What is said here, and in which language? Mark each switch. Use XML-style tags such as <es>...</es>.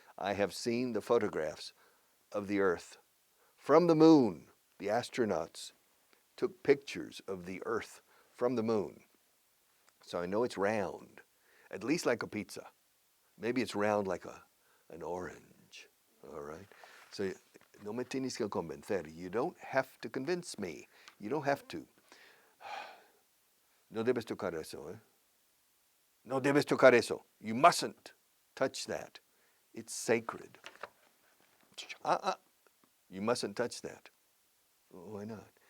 <en>I have seen the photographs of the earth from the moon. The astronauts took pictures of the earth from the moon. So I know it's round, at least like a pizza. Maybe it's round like an orange. All right.</en> <es>So no me tienes que convencer.</es> <en>You don't have to convince me. You don't have to.</en> <es>No debes tocar eso, eh? No debes tocar eso.</es> <en>You mustn't touch that. It's sacred. You mustn't touch that. Why not?</en>